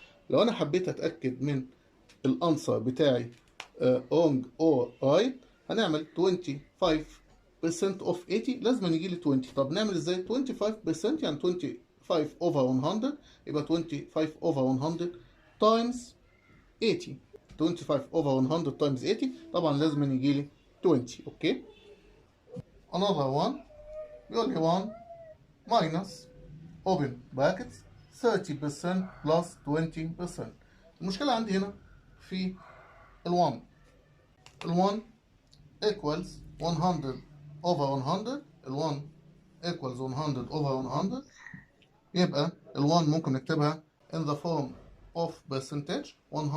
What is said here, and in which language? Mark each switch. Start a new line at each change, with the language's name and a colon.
Arabic: لو انا حبيت اتاكد من الانسر بتاعي
English: wrong or right
Arabic: هنعمل
English: 25% of 80
Arabic: لازم يجي لي 20. طب نعمل ازاي؟ 25% يعني
English: 25 over 100
Arabic: يبقى
English: 25 over 100 times 80. 25 over 100 times 80
Arabic: طبعا لازم يجي لي 20. اوكي
English: another one
Arabic: بيقول لي
English: 1 minus open brackets 30% plus 20%.
Arabic: المشكلة عندي هنا في ال1 ال1
English: equals 100 over 100
Arabic: ال1 equals 100 over 100 يبقى ال1 ممكن نكتبها
English: in the form of percentage 100%.